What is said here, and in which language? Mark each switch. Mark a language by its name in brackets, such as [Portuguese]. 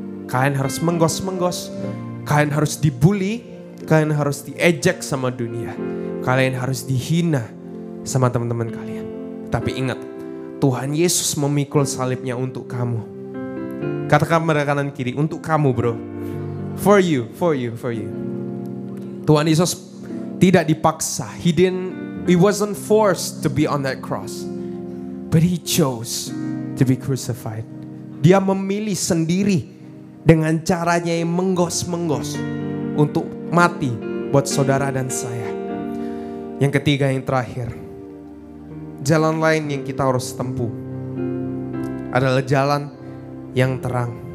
[Indonesian] Kalian harus menggos-menggos, kalian harus dibully, kalian harus diejek sama dunia, kalian harus dihina sama teman-teman kalian. Tapi ingat, Tuhan Yesus memikul salibnya untuk kamu. Katakan pada kanan kiri, untuk kamu bro. [English] For you. [Indonesian] Tuhan Yesus tidak dipaksa. [English] He wasn't forced to be on that cross. But he chose to be crucified. [Indonesian] Dia memilih sendiri dengan caranya yang menggos-menggos untuk mati buat saudara dan saya. Yang ketiga, yang terakhir, jalan lain yang kita harus tempuh adalah jalan yang terang.